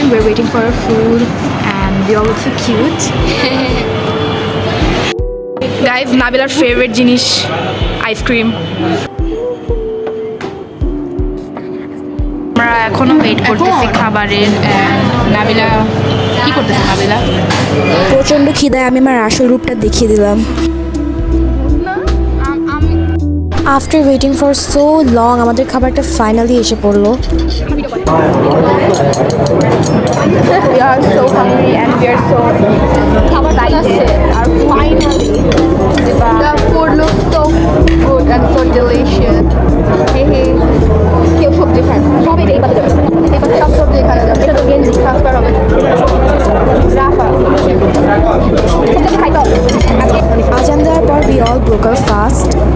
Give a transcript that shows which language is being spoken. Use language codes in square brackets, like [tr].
[en] We're waiting for our food and they all look so cute. [bn] Guys, নাবিলার favourite জিনিস ice cream. আমরা এখনো wait করতেছি খাবারের। নাবিলা কি করতেছে? নাবিলা প্রচণ্ড খিদায় আমি আমার আসল রূপটা দেখিয়ে দিলাম। [en] after waiting for so long [bn] আমাদের খাবারটা ফাইনালি এসে পড়লো। [en] We are so hungry and we are so excited. And finally, the food looks so good and so delicious. Hey, hey. [bn] কেউ সবজি খায় সব এটাই পাতে যাবে সব সবজি এখানে যাবে এটা তো গেঞ্জি ট্রান্সফার হবে রাফা সবজি খাইতে হবে আজান দেওয়ার পর [en] we all broke our fast.